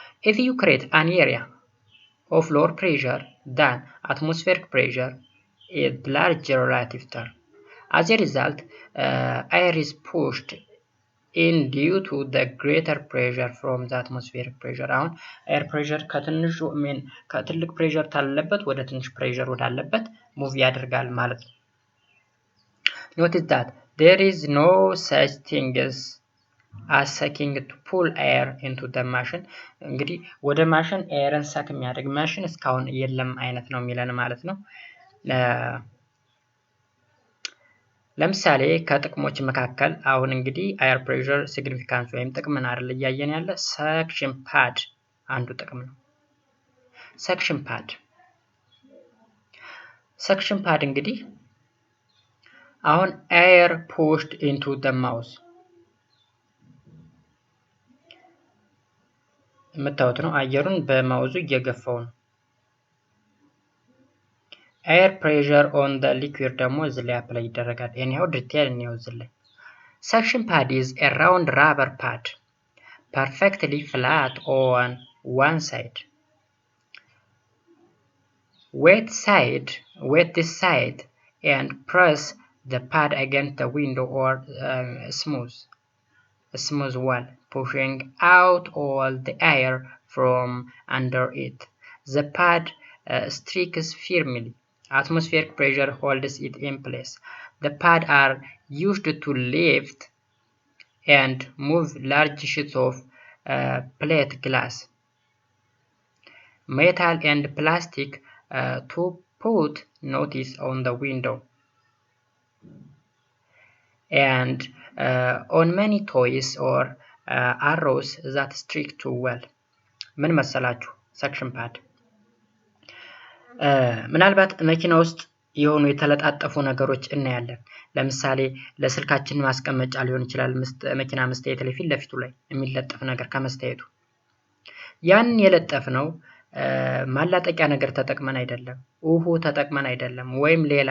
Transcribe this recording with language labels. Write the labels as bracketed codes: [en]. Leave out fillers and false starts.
[en] If you create an area of lower pressure than atmospheric pressure in larger relative term, as a result, air is pushed in due to the greater pressure from the atmospheric pressure. [am] አሁን air pressure ከትልቅ pressure ታለበት ወደ ትንሽ pressure ወዳለበት move ያደርጋል ማለት ነው። [en] Notice that there is no such thing as sucking to pull air into the machine. [am] እንግዲህ ወደ ማሽን ኤርን ሰክ የሚያደርግ ማሽን እስካሁን የለም አይነት ነው የሚለን ማለት ነው። ለምሳሌ ከጥቅሞች መካከል አሁን እንግዲህ air pressure significance ወይም ጥቅምን አይደል እያየን ያለ suction pad አንዱ ጥቅም ነው። suction pad እንግዲህ አሁን [en] air pushed into the mouth [am] የምታዩት ነው። አየሩን በማውዙ እየገፋው ነው። [en] air pressure on the liquid [am] ደግሞ እዚህ ላይ አፕላይ ይደረጋል። [en] anyhow detail ነው እዚህ ላይ suction pad is a round rubber pad perfectly flat on one side. Wet this side and press the pad against the window or smooth wall, pushing out all the air from under it. The pad strikes firmly. Atmospheric pressure holds it in place. The pads are used to lift and move large sheets of plate glass, metal and plastic to put notice on the window and on many toys or arrows that stick to well. [am] ምን መሰላችሁ ሰክሽን ፓድ ምናልባት መኪና ውስጥ የሆኑ የተለጣጠፉ ነገሮች እናያለን። ለምሳሌ ለስልካችን ማስቀመጫ ሊሆን ይችላል። መኪና መስታየት ላይ ፊት ለፊቱ ላይ የሚለጠፍ ነገር ከመስታየቱ ያን የለጠፍነው ማላጠቂያ ነገር ተጠቅመን አይደለም፣ ውሃ ተጠቅመን አይደለም፣ ወይም